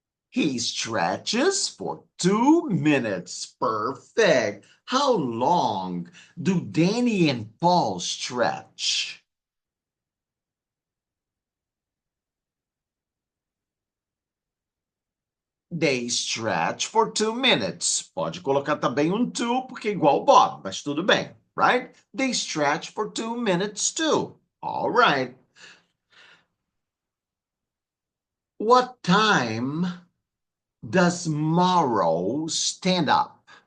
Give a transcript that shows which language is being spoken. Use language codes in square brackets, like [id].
[en] He stretches for 2 minutes. Perfect. How long do Danny and Paul stretch? They stretch for 2 minutes. [pt] Pode colocar também um to, porque é igual Bob, mas tudo bem, right? [en] They stretch for 2 minutes too. All right. What time does Morrow stand up?